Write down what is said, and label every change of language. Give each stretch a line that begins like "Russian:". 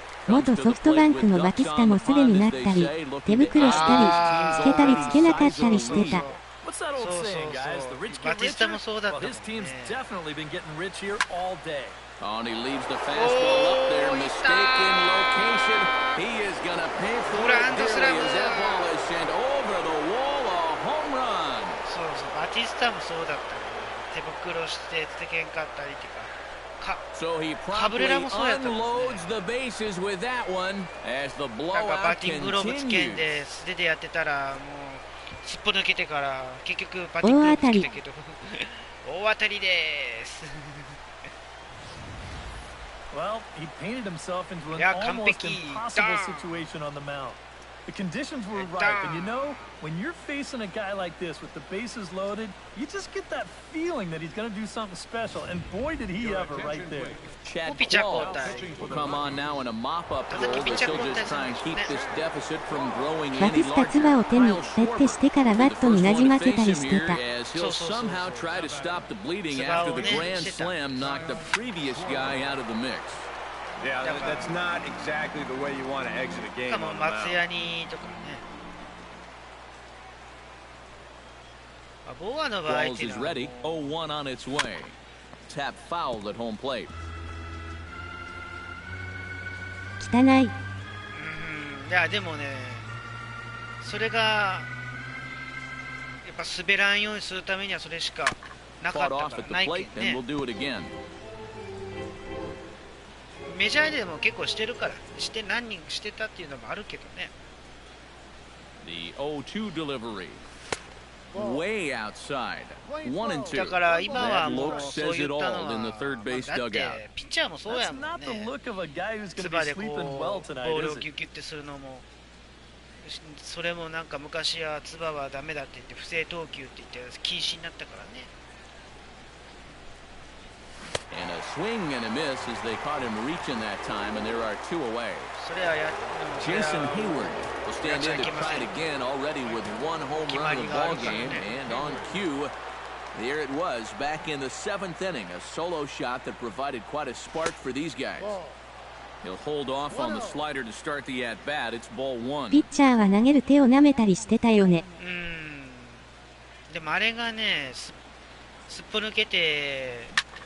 Japanese: 元ソフトバンクのバティスタも素手になったり、手袋したり、つけたりつけなかったりしてた。
English: What's that old saying, guys? The rich get richer. Well, his team's definitely been getting rich here all day. Oh, and he leaves the fastball up there. Mistaken location. He is going to pay for it dearly as that ball is sent over the wall. A home run.
Japanese: そうそう、バティスタもそうだったね。手袋してつけんかったりとか。
English: So he promptly unloads the bases with that one as the blowout continues.
Japanese: 素手でやってたらもうすっぽ抜けてから結局バッティンググローブつけたけど大当たりです。
English: Well, he painted himself into an almost impossible situation on the mound. The conditions were right, and you know, when you're facing a guy like this with the bases loaded, you just get that feeling that he's going to do something special, and boy did he ever right there. Chad Claw will come on now in a mop-up role, but she'll just try and keep this deficit from growing any larger. As he'll somehow try to stop the bleeding after the grand slam knocked the previous guy out of the mix. Yeah, that's not exactly the way you want to exit a game on the mound. Balls is ready. 0-1 on its way. Tap fouled at home plate.
Japanese: 汚い。いやでもね、それがやっぱ滑らんようにするためにはそれしかなかったからないけどね。メジャーでも結構してるからして何人してたっていうのもあるけどね。
English: The 0-2 delivery. Way outside. 1 and 2.
Japanese: だから今はもうそういったのはだってピッチャーもそうやもんね。つばでこうボールをキュッキュッてするのもそれもなんか昔はつばはダメだって言って不正投球って言って禁止になったからね。
English: And a swing and a miss as they caught him reaching that time, and there are 2 away. Jason Hayward will stand in to try it again, already with 1 home run in the ball game, and on cue, there it was, back in the 7th inning, a solo shot that provided quite a spark for these guys. He'll hold off on the slider to start the at bat. It's ball 1.
Japanese: ピッチャーは投げる手を舐めたりしてたよね。でもあれがね、すっぽ抜けて。